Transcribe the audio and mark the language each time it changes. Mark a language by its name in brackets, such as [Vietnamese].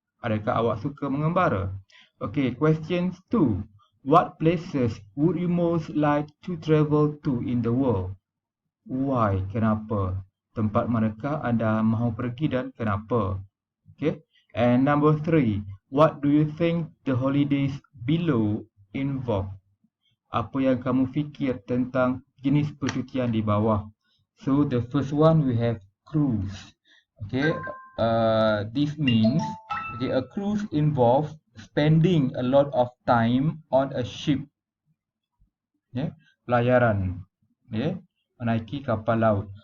[Malay] Adakah awak suka mengembara? [English] Okay, question 2, what places would you most like to travel to in the world? Why? [Malay] Kenapa? Tempat manakah anda mahu pergi dan kenapa? Okay. [English] And number 3, what do you think the holidays below involve? [Malay] Apa yang kamu fikir tentang jenis percutian di bawah? [English] So the first one we have cruise. Okay. This means a cruise involves spending a lot of time on a ship. [Malay] Yeah. Pelayaran. Yeah. Menaiki kapal laut.